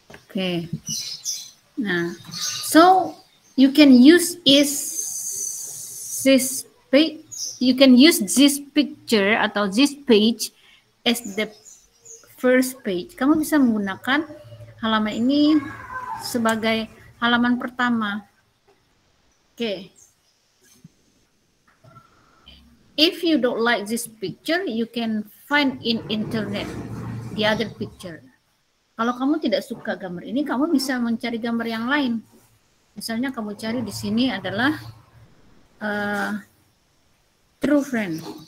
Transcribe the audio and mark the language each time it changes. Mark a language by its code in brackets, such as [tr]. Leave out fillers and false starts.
[en] Okay. Nah, so you can use this page. You can use this picture atau this page as the first page. [id] Kamu bisa menggunakan halaman ini sebagai halaman pertama. [en] Okay. If you don't like this picture, you can find in internet the other picture. [id] Kalau kamu tidak suka gambar ini, kamu bisa mencari gambar yang lain. Misalnya kamu cari di sini adalah true friend.